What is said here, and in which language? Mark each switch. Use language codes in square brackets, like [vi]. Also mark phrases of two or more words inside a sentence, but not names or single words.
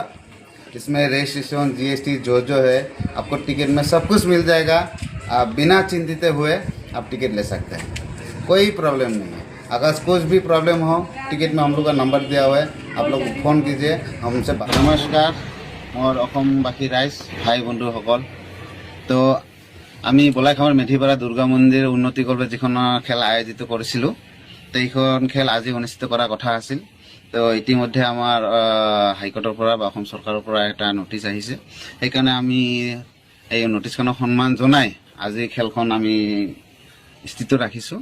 [hi] इसमें रजिस्ट्रेशन जीएसटी जो है आपको टिकट में सब कुछ मिल जाएगा। आप बिना चिंतित हुए आप टिकट ले सकते हैं, कोई प्रॉब्लम नहीं है। अगर कुछ भी प्रॉब्लम हो टिकट में हम लोग का नंबर दिया हुआ है, आप लोग फ़ोन कीजिए हमसे। नमस्कार और [as] অসমবাসী রাইজ ভাই বন্ধুসকল, তো আমি বলাইখামৰ মেধিপাৰা দুৰ্গা মন্দিৰ উন্নতি কল্পে যিখন খেল আয়োজিত কৰিছিলোঁ, তো এইখন খেল আজি অনুষ্ঠিত কৰাৰ কথা আছিল। তো ইতিমধ্যে আমাৰ হাইকোৰ্টৰ পৰা বা অসম চৰকাৰৰ পৰা এটা নটিচ আহিছে, সেইকাৰণে আমি এই নটিচখনক সন্মান জনাই আজি খেলখন আমি স্থিত ৰাখিছোঁ।